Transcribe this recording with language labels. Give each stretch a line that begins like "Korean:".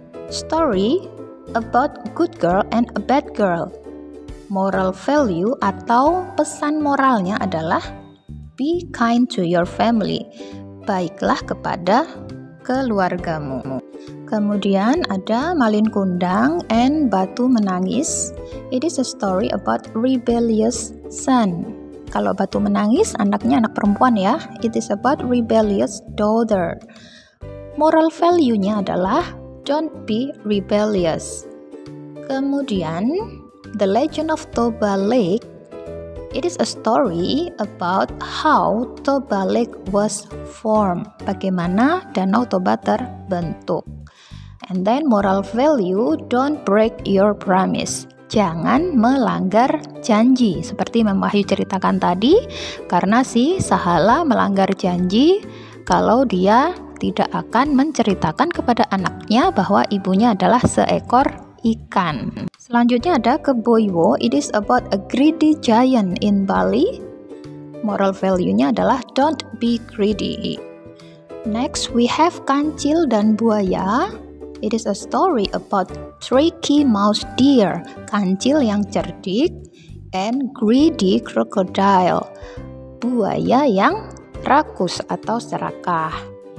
English: Story about good girl and a bad girl. Moral value
Indonesian: atau pesan moralnya adalah
English: be kind to your family.
Indonesian: Baiklah kepada keluargamu. Kemudian ada Malin Kundang and Batu Menangis.
English: It is a story about rebellious son.
Indonesian: Kalau Batu Menangis, anaknya anak perempuan ya.
English: It is about rebellious daughter. Moral value-nya adalah don't be rebellious.
Indonesian: Kemudian The Legend of Toba Lake.
English: It is a story about how Toba Lake was formed.
Indonesian: Bagaimana Danau Toba terbentuk.
English: And then moral value, don't break your promise.
Indonesian: Jangan melanggar janji. Seperti Mem Wahyu ceritakan tadi, karena si Sahala melanggar janji kalau dia tidak akan menceritakan kepada anaknya bahwa ibunya adalah seekor ikan. Selanjutnya ada Keboiwo.
English: It is about a greedy giant in Bali. Moral value-nya adalah don't be greedy. Next we have Kancil dan Buaya. It is a story about tricky mouse deer,
Indonesian: kancil yang cerdik,
English: and greedy crocodile,
Indonesian: buaya yang rakus atau serakah.